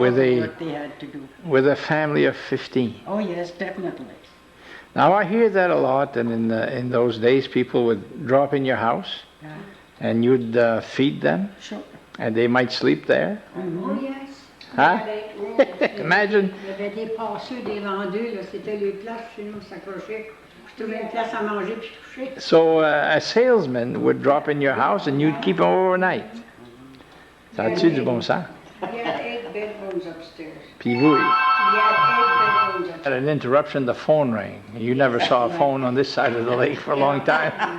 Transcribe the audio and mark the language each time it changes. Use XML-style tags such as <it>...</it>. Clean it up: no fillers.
<en>with the a- work they had to do. With a family of 15. Oh yes, definitely. Now, I hear that a lot, and in those days, people would drop in your house, Yeah. and you'd feed them, Sure. and they might sleep there. Oh, yes. Huh?</en> <fr>Il y avait-</fr> <en>Imagine.</en> <fr>Il y avait des passeux, des vendeurs, là, c'était les places chez nous, s'accrocher. Je trouvais une place à manger puis coucher.</fr> <en>So a salesman would drop in your house, and you'd keep them overnight.</en> <fr>Ça a-tu du bon sens?</fr> <en>We had 8 bedrooms upstairs.</en> <fr>Puis vous,</fr> <en>We had 8 bedrooms at an interruption, the phone rang. You never saw a phone on this side of the lake for a long time.</en>